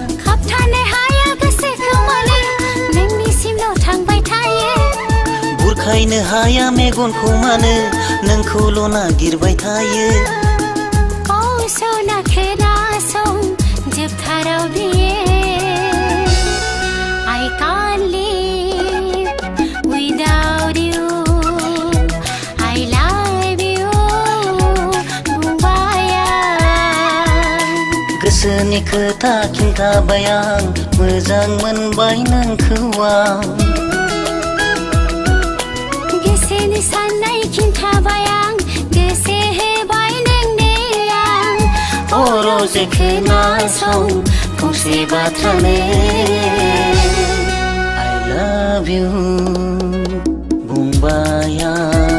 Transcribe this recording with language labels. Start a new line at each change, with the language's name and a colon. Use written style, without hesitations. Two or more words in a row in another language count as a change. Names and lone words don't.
Bodo: खाबथानो हाया गोसोखौ मानो नोंनिसिमल' थांबाय थायो बुरखायनो हाया मेगनखौ मानो नोंखौल' नागिरबाय थायो सना खोनासं जोबथाराव बियो
English: I can't live without you I love you
Bodo: बुंबाय आं गोसोनि खोथा खिन्थाबाय आं मोजां मोनबाय नोंखौ आं गोसोनि साननाय खिन्थाबाय आं गोसो होबाय नोंनो आं रोजे खोनासं फंसे बाथ्रानो
English: I love you
Bodo: बुंबाय आं